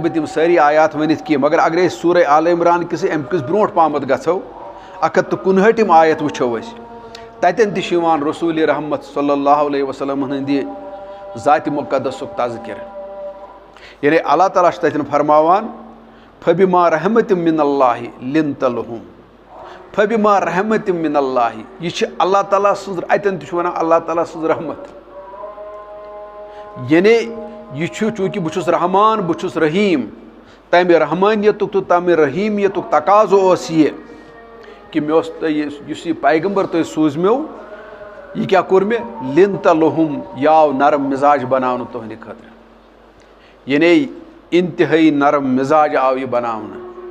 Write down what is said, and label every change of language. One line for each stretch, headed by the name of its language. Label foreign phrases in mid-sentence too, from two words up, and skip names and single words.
Kashmiri: بہٕ تِم سٲری آیات ؤنِتھ کینٛہہ مگر اگر أسۍ سورہ آل عمران کِسٕے اَمہِ کِس برونٛٹھ پہمتھ گژھو 159 آیت وٕچھو أسۍ تتٮ۪ن تہِ چھُ یِوان رسوٗلِ رحمت
Arabic: صلی اللہ علیہ وسلم
Kashmiri: ہٕنٛدِ ذاتِ مُقدسُک تذکِر یعنی اللہ تعالیٰ چھُ تتٮ۪ن فرماوان
Arabic: فبما رحمتِ من اللہ لنت لہم فبما رحمتِ من اللہ
Kashmiri: یہ چھِ اللہ تعالیٰ سٕنٛز اتٮ۪ن تہِ چھُ ونان اللہ تعالیٰ سٕنٛز رحمت یعنی یہ چھُ چوٗنٛکہِ بہٕ چھُس رحمان بہٕ چھُس رحیٖم تمہِ رحمانیتُک تہٕ تمہِ رحیٖمیتُک تقاضہٕ اوس یہِ کہ مےٚ اوس تۄہہِ یُس یہِ پیغمبر تۄہہِ سوٗزمیو یہِ کیٛاہ کوٚر مےٚ
Arabic: لِنت لہم
Kashmiri: یہِ آو نرم مزاج بناونہٕ تُہنٛدِ خٲطرٕ یعنی انتہٲیی نرم مزاج آو یہِ بناونہٕ